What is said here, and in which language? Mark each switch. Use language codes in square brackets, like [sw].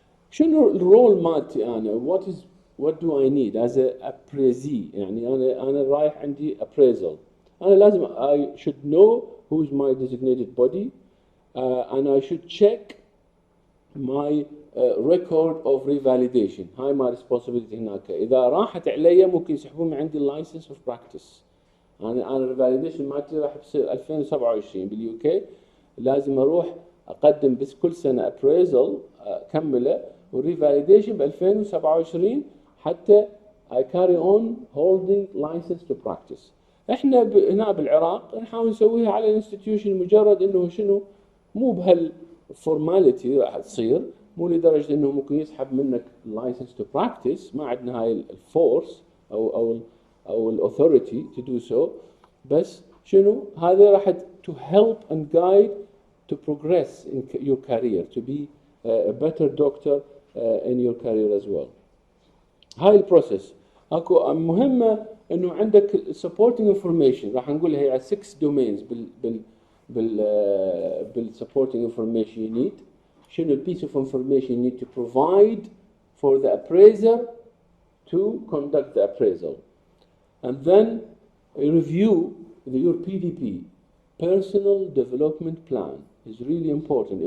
[ar] شنو الرول مالتي انا؟ [en] what do I need as a appraisee؟ [ar] يعني انا رايح عندي [en] appraisal، [ar] انا لازم [en] I should know who is my designated body and I should check my record of revalidation. [ar] هاي [en] my responsibility [ar] هناك. اذا راحت علي ممكن يسحبون من عندي license of practice. انا revalidation مالتي راح بصير 2027 باليو كي، لازم اروح اقدم بس كل سنه appraisal كمله والريفاليديشن ب 2027 حتى [en] I carry on holding license to practice. [ar] احنا هنا بالعراق نحاول نسويها على الانستتيوشن، مجرد انه شنو مو بهالفورماليتي راح تصير، مو لدرجه انه ممكن يسحب منك [en] license to practice. [ar] ما عندنا هاي الفورس او الاثوريتي [en] to do so، [ar] بس شنو هذا راح [en] to help and guide to progress in your career, to be a better doctor in your career as well. [ar] هاي البروسيس اكو مهمه انه عندك supporting information. راح نقول هي 6 domains بال supporting information you need. شنو ال [en] piece of information you need to provide for the appraiser to conduct the appraisal, and then review your PDP, personal development plan is really important.